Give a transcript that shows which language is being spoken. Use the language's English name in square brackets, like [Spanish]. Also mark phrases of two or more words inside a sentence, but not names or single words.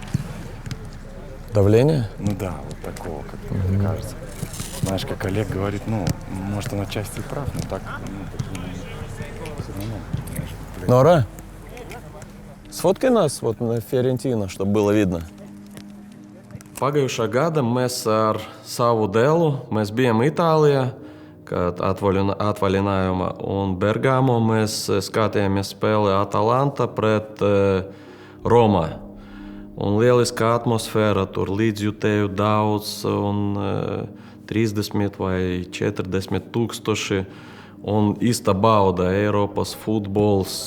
[Russian] Давление? Ну да, вот такого, как мне кажется. Знаешь, как Олег говорит, ну, может, он отчасти прав, но так, все равно. Nora, sfotkай нас вот на Fiorentīna, чтобы было видно. [Latvian] Pagājušā gada mēs ar savu dēlu bijām Itālijā, kad atvaļinājumā, un Bergamo mēs skatījāmies spēli Atalanta pret Romā. Un lieliska atmosfēra, tur līdzjutēju daudz, un 30 vai 40 tūkstoši, un īsta bauda Eiropas futbols.